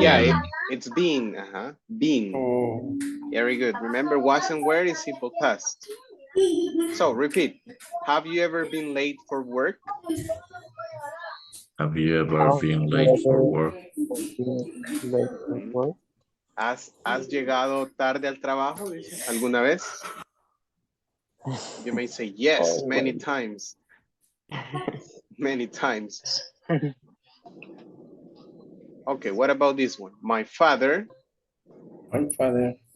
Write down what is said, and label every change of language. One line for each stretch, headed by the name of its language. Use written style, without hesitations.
English: Yeah, it's been. Been. Oh. Very good. Remember, was and where is simple past. So repeat. Have you ever been late for work? Have you ever been late for work? late for work.
Spanish: ¿Has llegado tarde al trabajo? Dice, ¿alguna vez?
English: You may say yes, many times. Many times. Okay, what about this one? My father. My father.